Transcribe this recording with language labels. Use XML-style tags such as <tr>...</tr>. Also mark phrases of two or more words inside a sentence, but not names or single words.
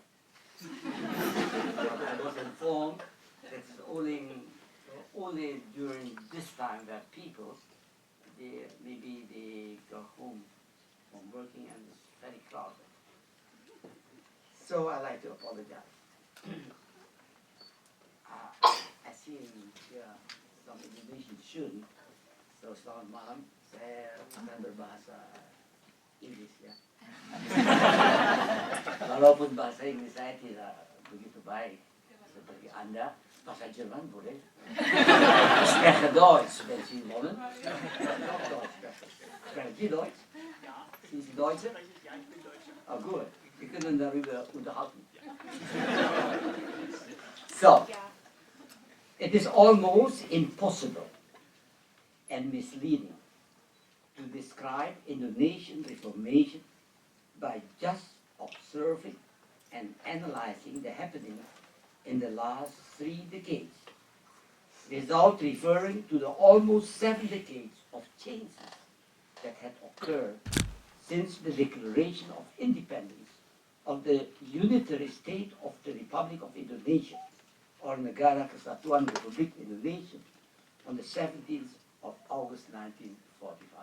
<en>But I was informed that it's only during this time that people, maybe they go home from working and it's very crowded. So I'd like to apologize. I see some Indonesian student, so</en> <id>selamat malam, saya akan berbahasa Inggris ya. Walaupun bahasa Inggris saya tidak begitu baik seperti Anda, bahasa Jerman boleh.</id> <de>Spreche Deutsch, wenn Sie wollen. Sprechen Sie Deutsch? Sind Sie Deutsche? Oh, gut. Wir können darüber unterhalten.</de> <en>So. It is almost impossible and misleading to describe Indonesian reformation by just observing and analyzing the happenings in the last 3 decades, without referring to the almost 7 decades of changes that had occurred since the declaration of independence of the unitary state of the Republic of Indonesia, or Negara Kesatuan Republik Indonesia, on the 17th of August 1945.</en>